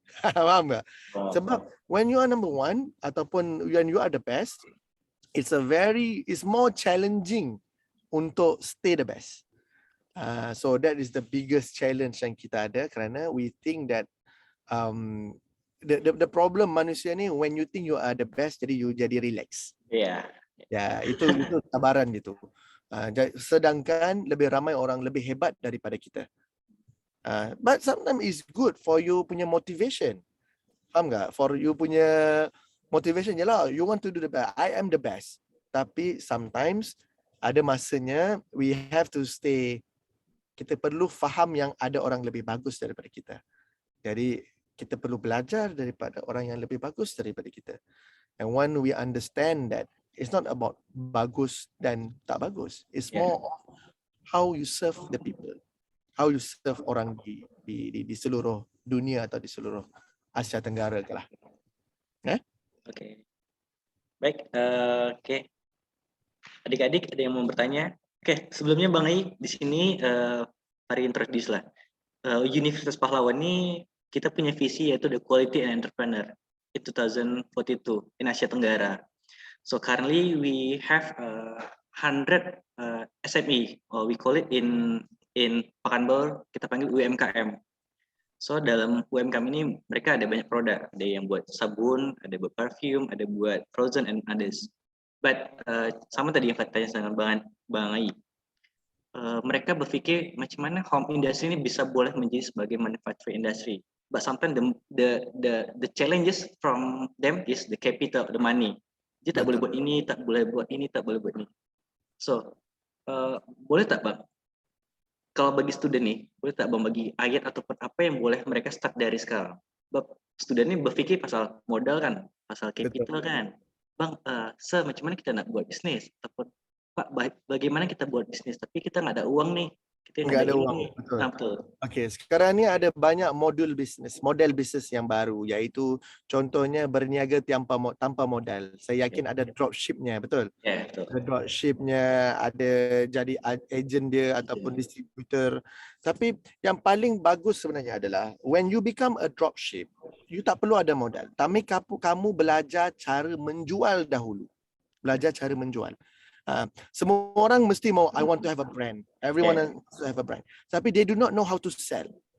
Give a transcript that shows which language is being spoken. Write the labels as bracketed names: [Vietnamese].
[Malay] Faham tak? Sebab [English] when you are number one ataupun when you are the best, it's more challenging untuk stay the best. So that is the biggest challenge [Malay] yang kita ada, kerana [English] we think that the problem [Malay] manusia ni, [English] when you think you are the best, jadi you jadi relax. Yeah. [Malay] Ya, itu tabaran itu. Sedangkan lebih ramai orang lebih hebat daripada kita. [English] But sometimes it's good for you punya motivation. [Malay] Faham tak? [English] For you punya motivation je lah. You want to do the best. I am the best. Tapi sometimes ada masanya we have to stay. [Malay] Kita perlu faham yang ada orang lebih bagus daripada kita. Jadi kita perlu belajar daripada orang yang lebih bagus daripada kita. [English] And when we understand that, it's not about [Malay] bagus dan tak bagus. [English] It's more of how you serve the people. How you serve [Malay] orang di seluruh dunia atau di seluruh Asia Tenggara ke lah. Oke. Baik, oke. [Indonesian] Adik-adik ada yang mau bertanya? Oke, sebelumnya Bang Ai di sini mari introduce lah. Universitas Pahlawan ini kita punya visi yaitu [English] the quality and entrepreneur in 2042 in [Indonesian] Asia Tenggara. [English] So currently we have 100 SME, or we call it in Pekanbaru [Indonesian] kita panggil UMKM. So dalam UMKM ini mereka ada banyak produk, ada yang buat sabun, ada buat perfume, ada buat frozen and others. But sama tadi yang katanya dengan Bang Ai, mereka berpikir macam mana home industry ini bisa boleh menjadi sebagai manufacturing industry. [English] But sometimes the challenges from them is the capital, the money. [Malay] Dia tak boleh buat ini, tak boleh buat ini, tak boleh buat ini. So, boleh tak Bang? Kalau bagi student nih, boleh tak Bang bagi ayat ataupun apa yang boleh mereka start dari sekarang? Student ini berpikir pasal modal kan, pasal capital kan. Bang, sir, macam mana kita nak buat bisnis? Ataupun, Pak, bagaimana kita buat bisnis? [Indonesian] Tapi kita nggak ada uang nih. Kita [Malay] nggak ada uang. Betul. Okey, sekarang ni ada banyak model bisnes yang baru, iaitu contohnya berniaga tanpa modal. Saya yakin ada dropshipnya, betul? Ya, betul. Ada dropshipnya, ada jadi agent dia ataupun distributor. Tapi yang paling bagus sebenarnya adalah [English] when you become a dropship, you [Malay] tak perlu ada modal. Tapi kamu belajar cara menjual dahulu. Belajar cara menjual. Semua orang mesti mau, [English] I want to have a brand. Everyone wants to have a brand. Tapi they do not know how to sell.